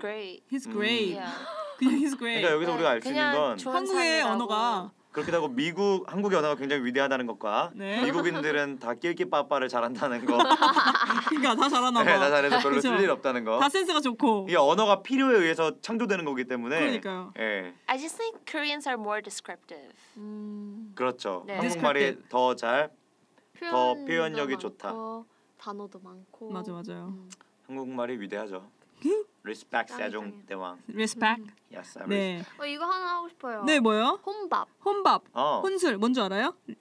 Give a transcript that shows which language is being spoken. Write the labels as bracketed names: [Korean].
[English] great. He's great. Yeah. [Korean] 그냥 [English] he's great. [Korean] 그러니까 여기서 네. 우리가 알 수 있는 건 한국의 언어가 그렇게 되고 미국 한국의 언어가 굉장히 위대하다는 것과 네. 미국인들은 다 낄기 빠빠를 잘한다는 거. 그러니까 다 잘하나 봐. 네, 다 잘해서 별로 쓸 일 없다는 거. 다 센스가 좋고. 이게 언어가 필요에 의해서 창조되는 거기 때문에. 그러니까요. 네. [English] I just think Koreans are more descriptive. [Korean] 그렇죠. 네. 한국말이 더 잘, 더 표현력이 많고, 좋다. 단어도 많고. 맞아 맞아요. 한국말이 위대하죠. Respect, 세종 대왕. [English] Respect. Yes, I respect. [Korean] 네. 이거 하나 하고 싶어요. 네, 뭐요? 혼밥. 혼밥. 혼술. 뭔지 알아요?